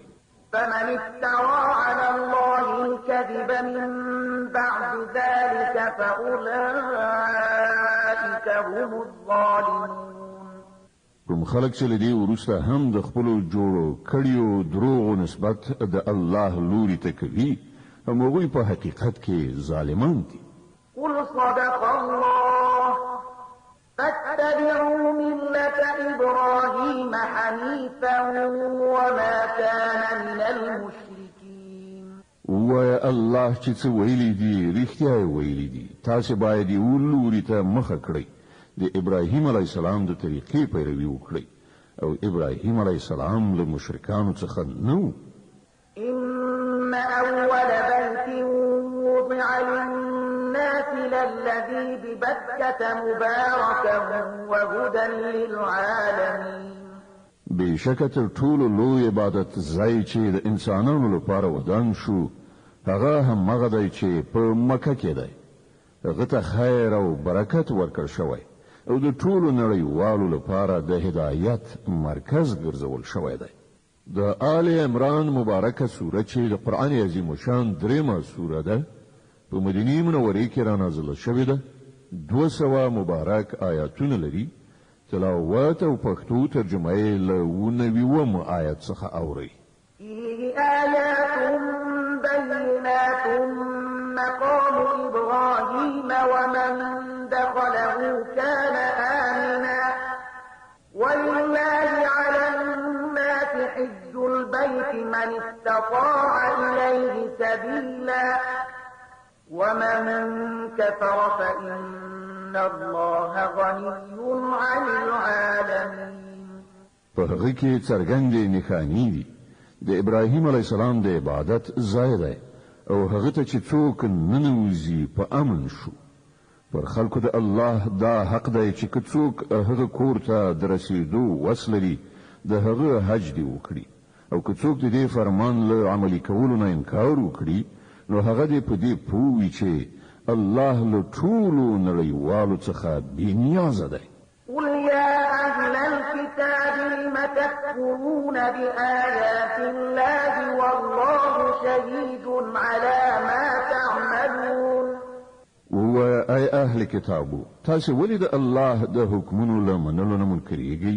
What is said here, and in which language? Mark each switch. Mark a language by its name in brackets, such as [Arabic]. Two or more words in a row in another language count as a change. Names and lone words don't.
[Arabic] فمن افترى على الله الكذب من بعد ذلك فأولئك هم الظالمون. [Pashto] کوم خلک چې له دې وروسته هم د خپلو جوړو کړیو دروغو نسبت د الله لوري ته کوي هم هغوی په حقیقت کې ظالمان دي. [Arabic] قل صدق الله فاتبعوا ملة إبراهيم حنيفا وما كان من المشركين. [Pashto] ووایه الله چې څه ویلي دي رښتیا یې ویلي دي. تاسې باید یې ولوري ته مخه کړئ د ابراهیم [Arabic] علیه السلام [Pashto] د طریقې پیروي وکړئ او ابراهیم [Arabic] علیه السلام [Pashto] له مشرکانو څخه نه و. [Arabic] إن أول بيت وضع للناس للذي ببكة مباركا وهدى للعالمين. [Pashto] بېشکه تر ټولو لوی عبادت ځای چې د انسانانو لپاره ودان شو هغه همغه دی چې په مکه کې دی. هغه ته خیر او برکت ورکړ شوی او د ټولو نړیوالو لپاره د هدایت مرکز ګرځول شوی دی. د آل عمران مبارکه سوره چې د قرآن عظیم شان درېمه سوره ده په مدینه منورې کې را نازله شوې ده. 200 مبارک آیاتونه لري. تلاوت او پښتو ترجمه یې له 19 آیت څخه اوري. [Arabic] فيه آيات بينات مقام إبراهيم ومن دخله كان آمنا ولله على الناس حج البيت من استطاع إليه سبيلا ومن كفر فإن الله غني عن العالمين. [Pashto] په هغه کې څرګندې نښانې دي. د ابراهیم [Arabic] علیه السلام [Pashto] د عبادت ځای دی او هغه ته چې څوک ننوځي په امن شو. پر خلکو د الله دا حق دی چې که څوک هغه کور ته د رسېدو وس لري د هغه حج دی وکړي او که څوک د دې فرمان له عملي کولو نه انکار وکړي نو هغه دې په دې پوه وي چې الله له ټولو نړیوالو څخه بېنیازه دی. [Arabic] قل يا أهل الكتاب لم تكفرون بآيات الله والله شهيد على ما تعملون. [Pashto] ووایه ای اهل کتابو تاسې ولې د الله د حکمونو له منلو نه منکرېږئ؟